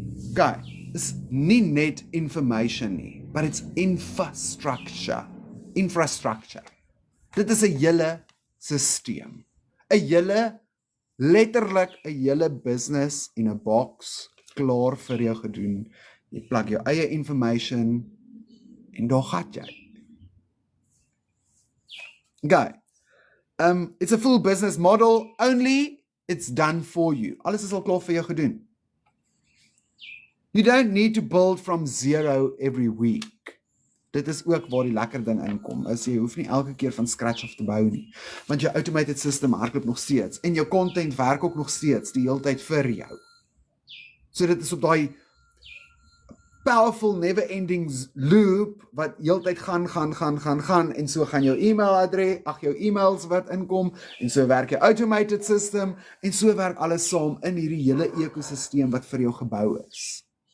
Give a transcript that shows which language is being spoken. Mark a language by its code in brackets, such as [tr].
[af] Okay, is nie net information nie, [en] but it's infrastructure. [af] Infrastructure. Dit is 'n hele stelsel. 'n hele letterlik 'n hele business in 'n box klaar vir jou gedoen. Jy plug jou eie information en daar gaan jy. Okay. [en] It's a full business model, only it's done for you. [af] Alles is al klaar vir jou gedoen. [en] You don't need to build from zero every week. [af] Dit is ook waar die lekker ding inkom, is jy hoef nie elke keer van scratch af te bou nie, want jou automated system hardloop nog steeds, en jou content werk ook nog steeds, die hele tyd vir jou. So dit is op daai powerful never-ending loop, wat heel tyd gaan, en so gaan jou e-mailadres, jou e-mails wat inkom, en so werk jou automated system, en so werk alles saam in hierdie hele ekosisteem wat vir jou gebou is.